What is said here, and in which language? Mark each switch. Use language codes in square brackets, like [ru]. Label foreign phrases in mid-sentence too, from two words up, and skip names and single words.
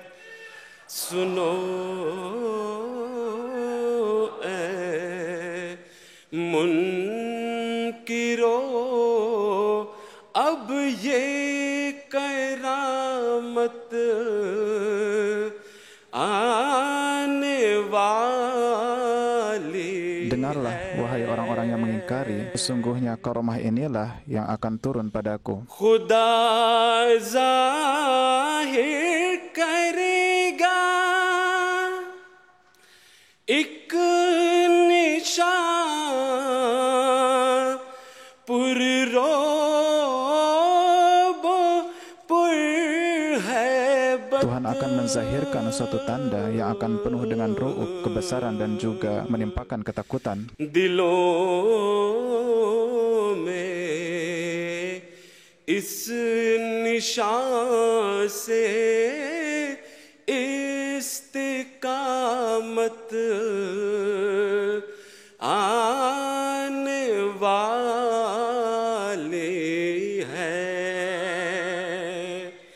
[ur] سنو اے منکرو اب یہ کرامت آنے والی. [id] Dengarlah, wahai orang-orang yang yang mengingkari, sesungguhnya karomah inilah yang akan turun padaku. [ur] خدا ظاہر کرے گا ایک نشان پُررعب پُرہیبت. [id] Tuhan akan menzahirkan suatu tanda yang akan penuh dengan ru'ub, kebesaran dan juga menimpakan ketakutan. [ur] دلوں میں اس نشان سے استقامت آنے والی ہے.